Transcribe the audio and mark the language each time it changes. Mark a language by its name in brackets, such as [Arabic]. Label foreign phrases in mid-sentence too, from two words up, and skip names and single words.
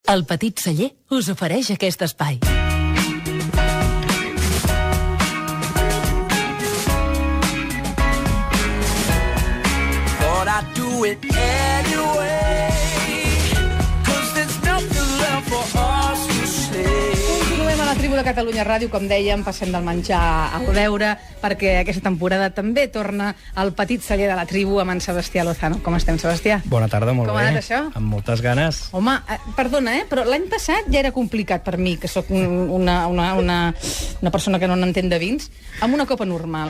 [Catalan] El Petit Celler us ofereix aquest espai. [English] Thought I'd do it anyway, 'cause there's nothing left for us to say. [Catalan] Continuem a la Tribu de Catalunya Ràdio, com dèiem, passem del menjar al beure, perquè aquesta temporada també torna el Petit Celler de la Tribu amb en Sebastià Lozano. Com estem, Sebastià? Bona tarda, molt Com bé. ha anat això? Amb moltes ganes. Home, perdona, però l'any passat ja era complicat per mi, que sóc una persona que no n'entén de vins, amb una copa normal.